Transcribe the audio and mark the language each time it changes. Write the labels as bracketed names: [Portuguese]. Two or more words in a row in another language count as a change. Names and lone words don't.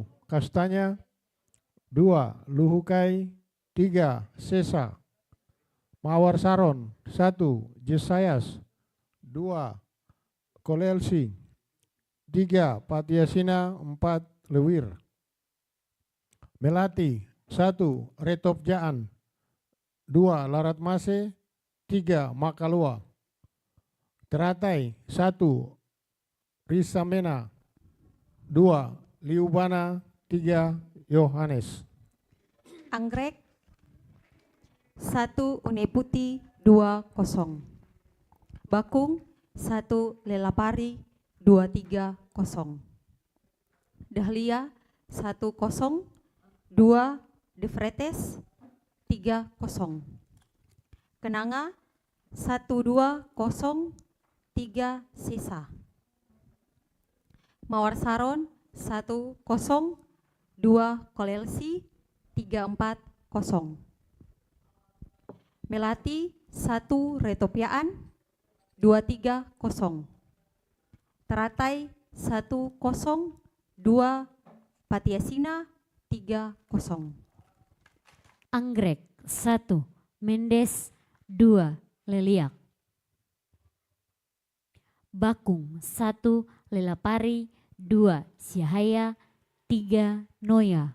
[Indonesian] Kastanya 2. Luhukai 3. Sesa. Mawar Saron 1. Yesayas 2. Kolelsi 3. Patiasina 4. Lewir. Melati 1. Retopjaan 2. Laratmase 3. Makalua. Teratai 1. Risamena 2. Liubana 3. Yohanes. Anggrek 1. Uneputi 2. Kosong. Bakung 1. Lelapari 2. 3. Kosong. Dahlia 1. Kosong 2. Defretes 3. Kosong. Kenanga 1. 2. Kosong 3. Sisa. Mawar Saron 1. Kosong 2. Kolelsi 3. 4. Kosong. Melati 1. Retopiaan 2. 3. Kosong. Teratai 1-0, 2 Patiasina 3-0. Anggrek 1, Mendes 2, Leliak. Bakung 1, Lelapari 2, Syahaya 3, Noya.